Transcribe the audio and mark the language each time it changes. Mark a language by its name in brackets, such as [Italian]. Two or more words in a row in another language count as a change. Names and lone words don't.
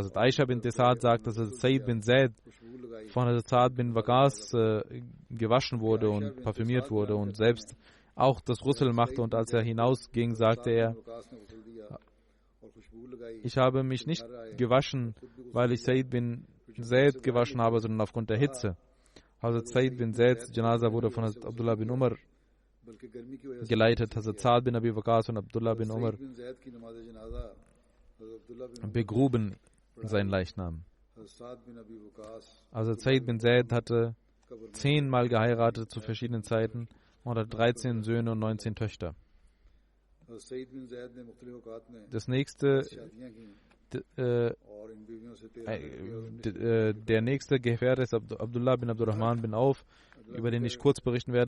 [German] Aisha bin Sa'd sagt, dass Said bin Zaid von Sa'd bin Waqqas gewaschen wurde und parfümiert wurde und selbst auch das Russel machte, und als er hinausging, sagte er, ich habe mich nicht gewaschen, weil ich Said bin Zaid gewaschen habe, sondern aufgrund der Hitze. Hazrat Said bin Zaids Janaza wurde von Hazrat Abdullah bin Umar geleitet. Hazrat Sa'd bin Abi Waqqas und Abdullah bin Umar begruben seinen Leichnam. Hazrat Said bin Zaid hatte 10 Mal geheiratet zu verschiedenen Zeiten und hat 13 Söhne und 19 Töchter. Das nächste, der nächste Gefährte ist Abdullah bin Abdurrahman bin Auf, über den ich kurz berichten werde.